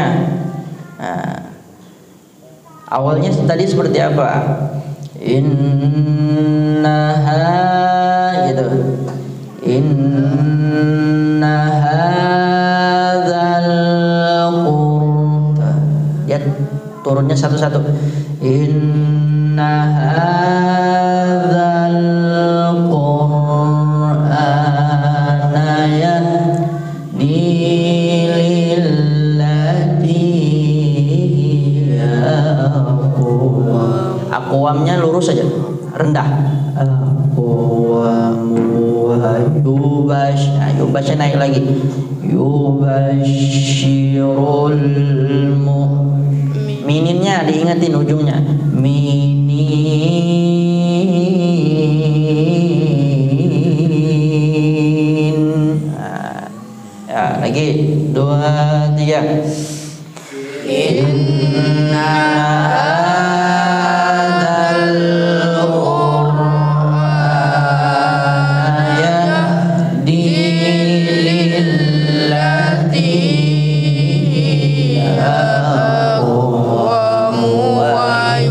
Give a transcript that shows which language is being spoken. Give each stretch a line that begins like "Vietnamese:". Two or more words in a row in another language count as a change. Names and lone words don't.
Indonesian: Nah, awalnya tadi seperti apa? Innaha gitu.
Arabic: إن هذا القرآن.
Indonesian: Ya, turunnya satu-satu.
Arabic: إن هذا القرآن يهدي للتي هي أقوم.
Indonesian: Aqwamnya lurus saja, rendah.
Arabic: أقوم و يبش.
Indonesian: Nah, yubashnya naik lagi. Yubashirul mininnya diingatin ujungnya.
Arabic: Minin.
Indonesian: Nah, ya, lagi 2 3.
Arabic: إن هذا القرآن يهدي للتي هي أقوم و